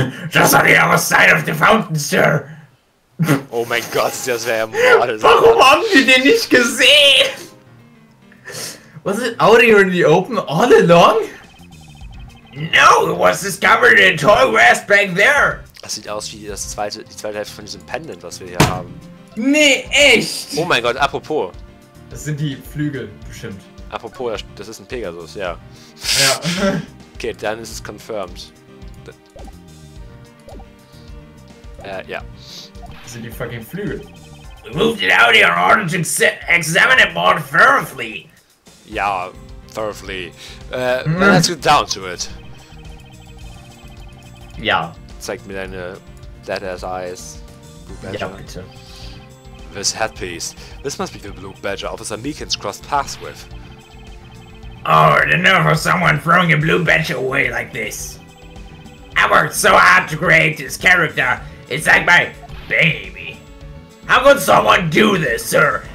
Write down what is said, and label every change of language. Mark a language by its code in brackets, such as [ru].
[en] Just on the other side of the fountain, sir. [de] Oh mein Gott, das wäre ja Mord. Warum haben wir den nicht gesehen? [en] Was it out here in the open all along? No, it was discovered in tall grass back there. [de] Das sieht aus wie die zweite Hälfte von diesem Pendant, was wir hier haben. Nee, echt? Oh mein Gott, apropos. Das sind die Flügel, bestimmt. Apropos, das ist ein Pegasus, ja. Ja. Okay, dann ist es confirmed. Ja. Das sind die fucking Flügel. [en] We moved it out here in order to examine it more thoroughly. [de] Ja, [en] thoroughly. Let's get down to it. [de] Ja. Zeig mir deine [en] dead-ass eyes. Blue Badger. [de] Ja, bitte. [en] This headpiece. This must be the Blue Badger Officer Meekins crossed paths with. Oh, the nerve of someone throwing a blue badger away like this. I worked so hard to create this character. It's like my baby. How could someone do this, sir?